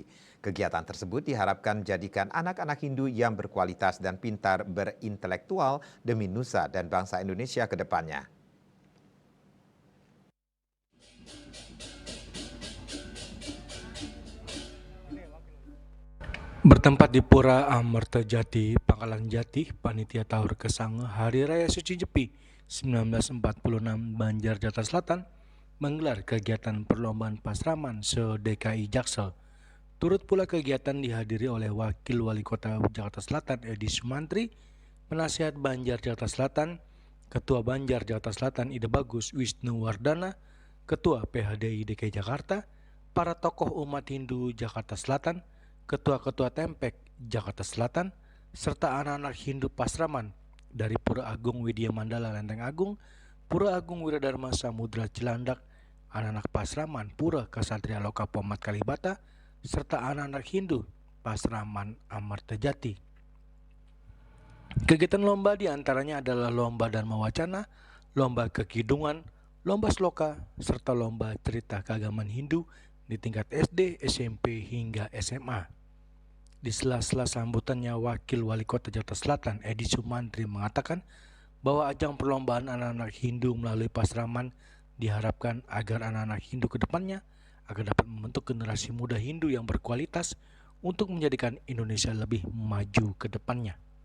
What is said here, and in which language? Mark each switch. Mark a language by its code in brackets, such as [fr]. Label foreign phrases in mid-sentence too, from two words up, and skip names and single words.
[id] Kegiatan tersebut diharapkan menjadikan anak-anak Hindu yang berkualitas dan pintar berintelektual demi nusa dan bangsa Indonesia ke depannya. Bertempat di Pura Amertejati, Pangkalan Jati, Panitia Tawur Kesange Hari Raya Suci Nyepi 1946 Banjar Jakarta Selatan menggelar kegiatan perlombaan pasraman se-DKI Jaksel. Turut pula kegiatan dihadiri oleh Wakil Wali Kota Jakarta Selatan Edi Sumantri, Penasihat Banjar Jakarta Selatan, Ketua Banjar Jakarta Selatan Ide Bagus Wisnu Wardana, Ketua PHDI DKI Jakarta, para tokoh umat Hindu Jakarta Selatan, Ketua-Ketua Tempek Jakarta Selatan, serta anak-anak Hindu pasraman dari Pura Agung Widya Mandala Lenteng Agung, Pura Agung Wiradharma Samudra Cilandak, anak-anak pasraman Pura Kasatria Loka Pomat Kalibata, serta anak-anak Hindu pasraman Amertejati. Kegiatan lomba diantaranya adalah lomba Dharma Wacana, lomba kekidungan, lomba sloka, serta lomba cerita keagamaan Hindu di tingkat SD, SMP, hingga SMA. Di sela-sela sambutannya, Wakil Wali Kota Jakarta Selatan Edi Sumantri mengatakan bahwa ajang perlombaan anak-anak Hindu melalui pasraman diharapkan agar anak-anak Hindu ke depannya agar dapat membentuk generasi muda Hindu yang berkualitas untuk menjadikan Indonesia lebih maju ke depannya.